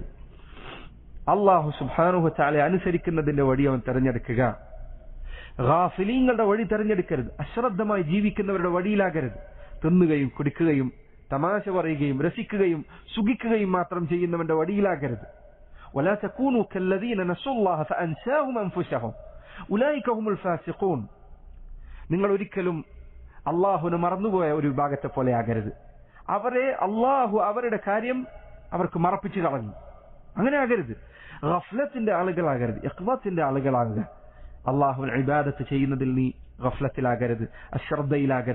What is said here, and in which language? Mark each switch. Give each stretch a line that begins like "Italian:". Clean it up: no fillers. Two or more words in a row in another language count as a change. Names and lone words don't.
Arabic: الله سبحانه وتعالى
Malayalam: അനുസരിക്കുന്നതിന്റെ വഴി അവൻ തെരഞ്ഞെടുക്കുക. ഗാഫിലീങ്ങളുടെ വഴി തെരഞ്ഞെടുക്കരുത്. അശ്രദ്ധമായി ജീവിക്കുന്നവരുടെ വഴിയിലാകരുത്. തിന്നുകയും കുടിക്കുകയും തമാശ പറയുകയും രസിക്കുകയും സുഖിക്കുകയും മാത്രം ചെയ്യുന്നവന്റെ വടിയിലാകരുത്.
Arabic: ولا تكونوا كالذين نسوا الله فأنساهم أنفسهم أولئك هم الفاسقون.
Malayalam: നിങ്ങൾ ഒരിക്കലും അള്ളാഹുവിനെ മറന്നുപോയ ഒരു വിഭാഗത്തെ പോലെ ആകരുത്. അള്ളാഹു അവരുടെ കാര്യം അവർക്ക് മറപ്പിച്ചു കളഞ്ഞു. അങ്ങനെ ആകരുത്. ഗഫ്ലത്തിന്റെ ആളുകളാകരുത്, ഇഖ്വത്തിന്റെ ആളുകളാകുക. അള്ളാഹുവിനെ ഇബാദത്ത് ചെയ്യുന്നതിൽ നീ ഗഫ്ലത്തിലാകരുത്, അശ്രദ്ധയിലാകരുത്.